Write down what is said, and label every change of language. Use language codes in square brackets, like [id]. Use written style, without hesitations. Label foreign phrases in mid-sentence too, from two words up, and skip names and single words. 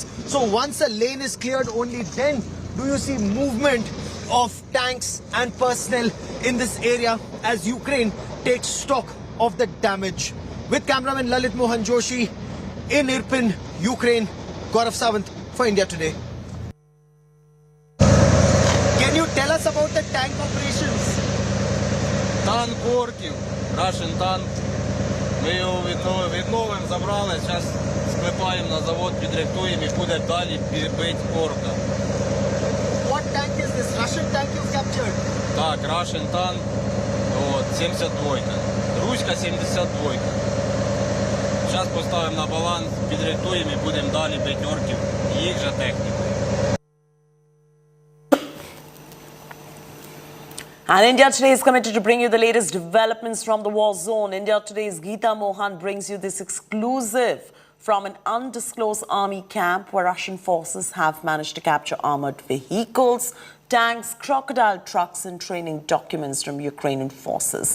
[en] So once a lane is cleared, only then do you see movement of tanks and personnel in this area as Ukraine takes stock of the damage. with cameraman Lalit Mohan Joshi in Irpin, Ukraine. Gaurav Sawant for India Today. Can you tell us about the tank operations? [uk] Танк орків, Russian танк. Ми його відновимо, забрали, зараз склепаємо на завод, підрихтуємо і буде далі бити орка. [en] What tank is this? Russian tank you've captured? [uk] Так, Russian танк, 72-ка. Руська 72-ка. Зараз поставимо на баланс, підрихтуємо і будемо далі бити орків, їх же техніку. [en] And India Today is committed to bring you the latest developments from the war zone. India Today's Geeta Mohan brings you this exclusive from an undisclosed army camp where Russian forces have managed to capture armored vehicles, tanks, crocodile trucks and training documents from Ukrainian forces.